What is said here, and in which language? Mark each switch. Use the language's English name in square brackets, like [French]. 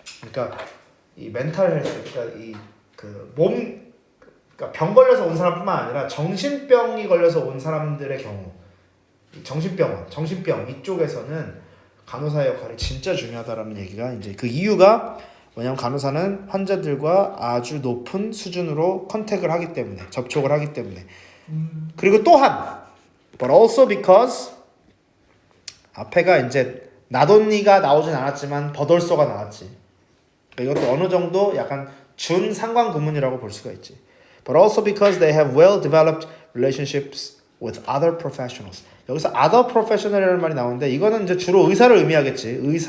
[Korean] 그러니까 이 멘탈 헬스, 그러니까 그러니까 병 걸려서 온 사람뿐만 아니라 정신병이 걸려서 온 사람들의 경우, 정신병 이쪽에서는 간호사의 역할이 진짜 중요하다라는 얘기가, 이제 그 이유가 뭐냐면 간호사는 환자들과 아주 높은 수준으로 컨택을 하기 때문에, 접촉을 하기 때문에. 그리고 또한 [English] but also because, [Korean] 앞에가 이제 나돈니가 나오진 않았지만 버돌소가 나왔지. 그러니까 이것도 어느 정도 약간 준 상관구문이라고 볼 수가 있지. [English] But also because they have well-developed relationships with other professionals. [Korean] 여기서 [English] other professional [Korean] 이라는 말이 나오는데 이거는 이제 주로 의사를 의미하겠지.